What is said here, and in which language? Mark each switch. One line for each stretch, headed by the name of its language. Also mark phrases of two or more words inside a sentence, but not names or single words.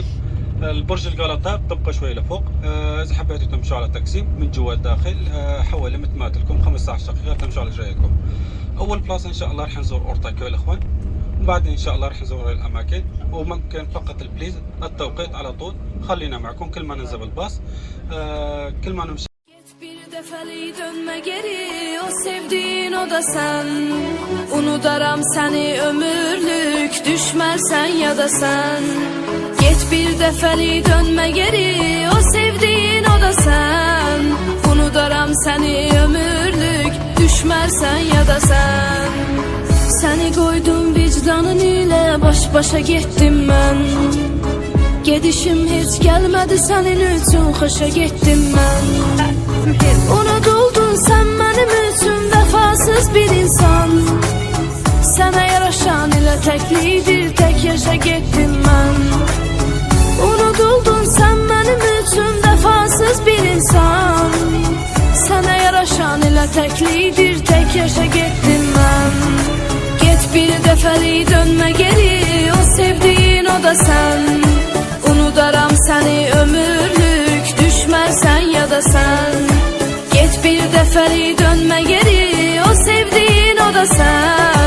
Arabic: البرج الغلطة بتبقى شوي لفوق. اذا حبيتوا تمشوا على تقسيم من جوا الداخل حوالي مثل ما قلت لكم 15 دقيقة تمشوا على جهتكم. اول بلاصة ان شاء الله رح نزور اورتاكيو الاخوان، وبعدين ان شاء الله رح نزور الاماكن. وممكن فقط البليز التوقيت على طول خلينا معكم كل ما ننزل الباص، كل ما نمشي.
Turkish: Bir defeli dönme geri, o sevdiğin o da sen.
Azerbaijani: Unudaram seni ömürlük, düşmersen ya da sen.
Turkish: Geç bir defeli dönme geri, o sevdiğin o da sen.
Azerbaijani: Unudaram seni ömürlük, düşmersen ya da sen.
Turkish: Seni koydum vicdanın ile, baş başa gittim ben.
Azerbaijani: Gedişim hiç gelmedi senin üçün, xoşa getdim mən.
Turkish: Unutuldun sen benim üçün, vəfasız bir insan.
Azerbaijani: Sənə yaraşan ilə təklidir, tək yaşa getdim mən.
Turkish: Unutuldun sen benim üçün, vəfasız bir insan.
Azerbaijani: Sənə yaraşan ilə təklidir, tək yaşa getdim mən.
Turkish: Get bir dəfəli dönmə geri, o sevdiğin o da sen.
Azerbaijani: Unudaram seni ömürlük, düşmersen ya da sen.
Turkish: Get bir defeli dönme geri, o sevdiğin o da sen.